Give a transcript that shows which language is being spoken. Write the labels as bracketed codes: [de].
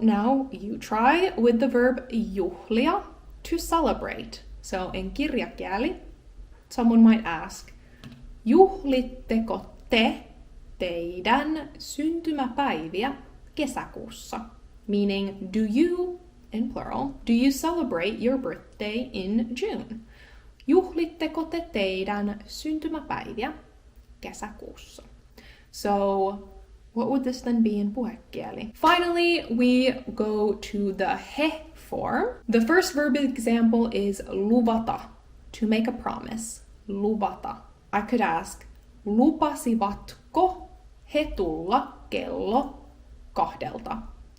[en] Now you try with the verb juhlia, to celebrate. So in kirjakieli, someone might ask, [fi] juhlitteko te teidän syntymäpäiviä kesäkuussa? [en] meaning do you, in plural, do you celebrate your birthday in June? [fi] Juhlitteko te teidän syntymäpäiviä kesäkuussa? [en] So, what would this then be in puhekieli? Finally, we go to the he form. The first verb example is luvata, to make a promise. Luvata. I could ask, [fi] lupasivatko he tulla kello 2?